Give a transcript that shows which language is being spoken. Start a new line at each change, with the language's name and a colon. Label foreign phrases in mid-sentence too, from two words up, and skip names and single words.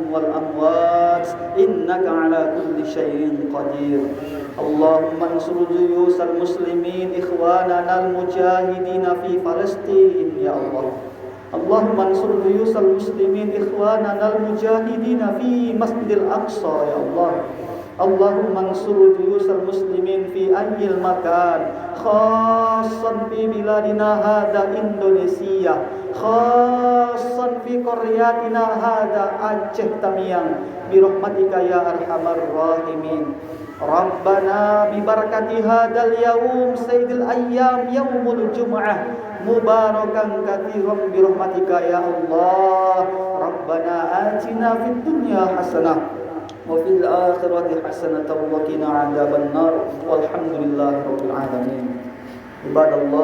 Arabic: والأموات إنك على كل شيء قدير اللهم انصر جيوش المسلمين إخواننا المجاهدين في فلسطين يا الله اللهم انصر جيوش المسلمين إخواننا المجاهدين في مسجد الأقصى يا الله اللهم انصر جيوش المسلمين في أي مكان، خاصة في بلادنا هذه Indonesia، خاصة في قريتنا هذه Aceh Tamiang، برحمتك يا أرحم الراحمين. ربنا ببركة هذا اليوم سيد الأيام يوم الجمعة مباركا كثيرا برحمتك يا الله. ربنا آتنا في الدنيا حسنة وفي الآخرة حسنة وقنا عذاب النار والحمد لله رب العالمين. عباد الله